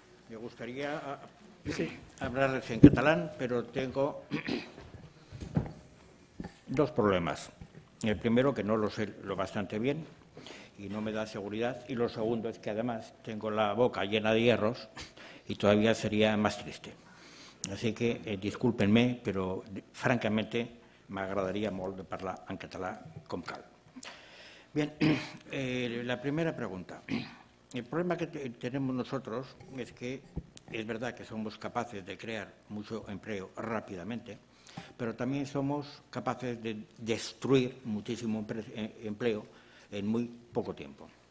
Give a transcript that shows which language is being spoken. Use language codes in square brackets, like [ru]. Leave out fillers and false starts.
[es] Me gustaría hablarles en catalán, pero tengo dos problemas. El primero, que no lo sé lo bastante bien y no me da seguridad. Y lo segundo es que además tengo la boca llena de hierros y todavía sería más triste. Así que discúlpenme, [ca] però francamente m'agradaria molt de parlar en català com cal. [es] Bien, la primera pregunta. El problema que tenemos nosotros es que es verdad que somos capaces de crear mucho empleo rápidamente, pero también somos capaces de destruir muchísimo empleo en muy poco tiempo.